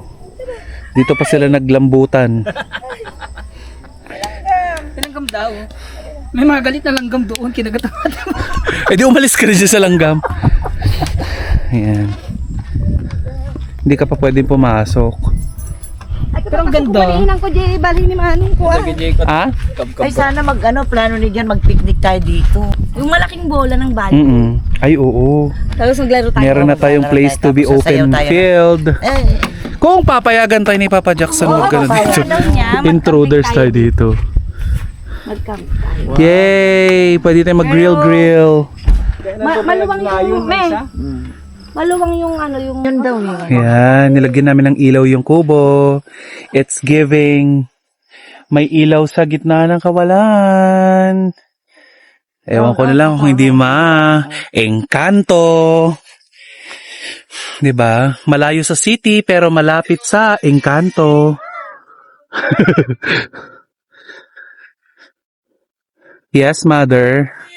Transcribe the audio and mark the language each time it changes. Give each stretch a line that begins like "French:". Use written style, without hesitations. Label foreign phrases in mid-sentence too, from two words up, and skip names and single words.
Filipino: Dito pa sila naglambutan. Langgam daw. May mga galit na langgam doon, kinagatawa. Eh di umalis ka rin dyan sa langgam. Ayan. Hindi ka pa pwedeng pumasok. Pero ang ganda. Kumalinang ko, Jay, bali ni Manong ko. Ah? Ay, sana plano ni Jan, mag-picnic tayo dito. Yung malaking bola ng bali. Ay, oo. Tapos maglaro tayo. Meron na tayong
English: place to be
Filipino: Tapos sasayaw open tayo. field. Eh, Kung papayagan tayo ni Papa Jackson, wag ka na dito. Ano niya, Intruders tayo dito. mag-camp tayo. Yay! Pwede tayo mag-grill-grill. Maluwang yung, maluwang yung ano, yung... yun daw yun. Ayan, nilagyan namin ng ilaw yung kubo.
English: It's giving.
Filipino: May ilaw sa gitna ng kawalan. Ewan ko na lang kung hindi Encanto. Diba? Malayo sa city pero malapit sa Encanto.
English: Yes, mother.